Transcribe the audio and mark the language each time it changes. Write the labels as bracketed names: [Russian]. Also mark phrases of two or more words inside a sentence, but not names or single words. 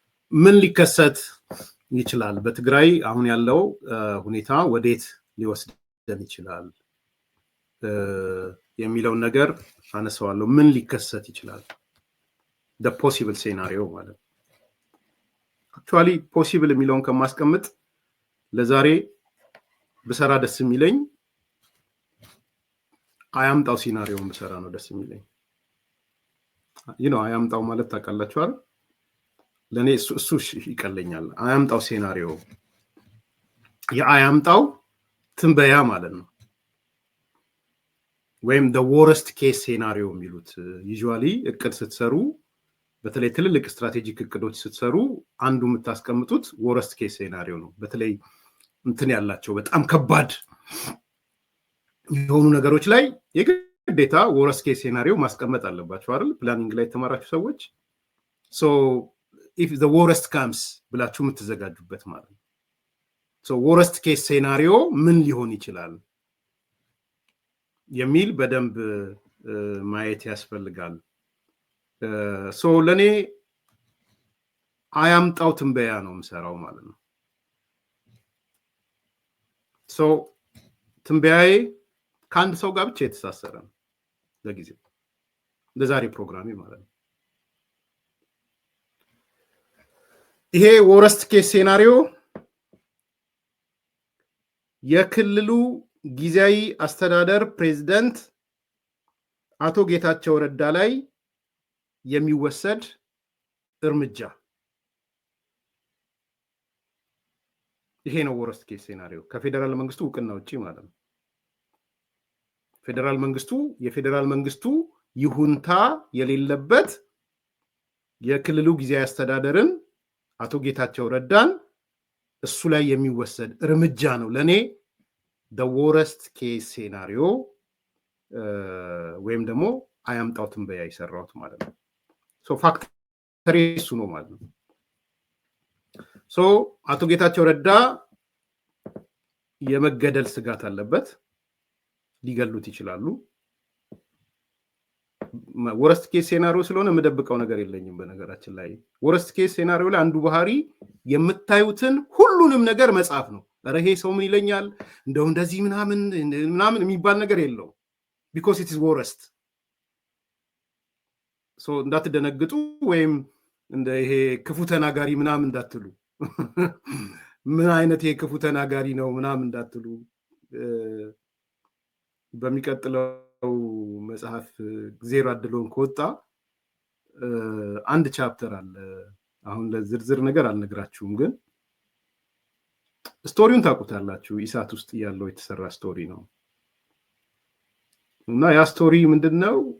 [Amharic] ምን ሊከሰት ይችላል በትግራይ አሁን ያለው ሁኔታ ወዴት ሊወስደን ይችላል የሚለው ነገር አነሳዋለሁ ምን ሊከሰት ይችላል [English] the possible scenario [Amharic] ማለት actually possible የሚለውን ከማስቀምጥ ለዛሬ በሰራ ደስ የሚለኝ አያምጣው ሲናሪዮን በሰራ ነው ደስ የሚለኝ አያምጣው ማለት ታውቃላችሁ አይደል ለኔ እሱ ይቀለኛል አያምጣው ሲናሪዮ የአያምጣው ትንበያ ማለት ነው ወይም [English] the worst case scenario [Amharic] የሚሉት usually እቅድ ስትሰሩ በተለይ ትልልቅ ስትራቴጂክ እቅዶች ስትሰሩ አንዱ የምታስቀምጡት [English] worst case scenario [Amharic] ነው በተለይ እንትን ያላቸው በጣም ከባድ የሆኑ ነገሮች ላይ የግዴታ [English] worst case scenario [Amharic] ማስቀመጥ አለባችሁ አይደል ፕላኒንግ ላይ ተማራችሁ ሰዎች [English] so if the worst comes [Amharic] ብላችሁ የምትዘጋጁበት ማለት ነው [English] so worst case scenario [Amharic] ምን ሊሆን ይችላል የሚል በደንብ ማየት ያስፈልጋል so ለኔ አያምጣው ትንበያ ነው የምሰራው ማለት ነው so ትንበያዬ ከአንድ ሰው ጋር ብቻ የተሳሰረ ነው ለጊዜው ለዛሬ ፕሮግራሜ ማለት ነው ይሄ [English] worst case scenario [Amharic] የክልሉ ጊዜያዊ አስተዳደር ፕሬዝዳንት አቶ ጌታቸው ረዳ ላይ የሚወሰድ እርምጃ ይሄ ነው [English] worst case scenario [Amharic] ከፌደራል መንግስቱ እውቅና ውጪ ማለት ነው የፌደራል መንግስቱ ይሁንታ የሌለበት የክልሉ ጊዜያዊ አስተዳደርን አቶ ጌታቸው ረዳን እሱ ላይ የሚወሰድ እርምጃ ነው ለኔ [English] the worst case scenario [Amharic] ወይም ደግሞ አያምጣው ትንበያ ይሰራውት ማለት ነው so ፋክተሪ እሱ ነው ማለት ነው so አቶ ጌታቸው ረዳ የመገደል ስጋት አለበት ሊገሉት ይችላሉ [English] worst case scenario [Amharic] ስለሆነ መደብቀው ነገር የለኝም በነገራችን ላይ [English] worst case scenario [Amharic] ላይ አንዱ ባህሪ የምታዩትን ሁሉንም ነገር መጻፍ ነው አረሄ ሰው ምን ይለኛል እንደው እንደዚህ ምናምን የሚባል ነገር የለው [English] because it is worst [Amharic] so እንዳትደነግጡ ወይም እንደ ይሄ ክፉ ተናጋሪ ምናምን እንዳትሉ ምን አይነት ይሄ ክፉ ተናጋሪ ነው ምናምን እንዳትሉ በሚቀጥለው መጽሐፍ ዜሮ አድሎን ከወጣ አንድ ቻፕተር አለ አሁን ለዝርዝር ነገር አልነግራችሁም ግን ስቶሪውን ታውቁታላችሁ ኢሳት ውስጥ ያለው የተሰራ ስቶሪ ነው እና ያ ስቶሪ ምንድነው